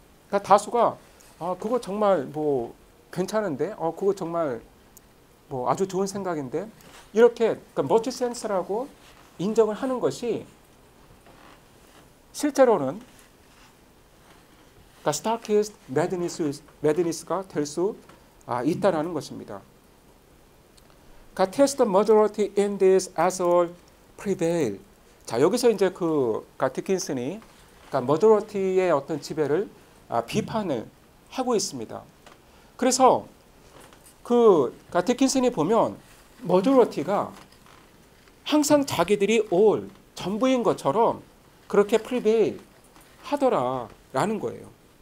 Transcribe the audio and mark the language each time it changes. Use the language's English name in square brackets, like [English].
[Korean] 그러니까 다수가 그거 정말 뭐 괜찮은데, 그거 정말 뭐 아주 좋은 생각인데, 이렇게 그러니까 much sense 라고 인정을 하는 것이 실제로는 그러니까 starkest madness 가 될 수 있다라는 것입니다. [English] 그러니까 test the majority in this as all prevail. [Korean] 자, 여기서 이제 그러니까 디킨슨이 그러니까 majority의 어떤 지배를 비판을 하고 있습니다. 그래서 그러니까 디킨슨이 보면 majority가 항상 자기들이 all, 전부인 것처럼 그렇게 prevail 하더라라는 거예요.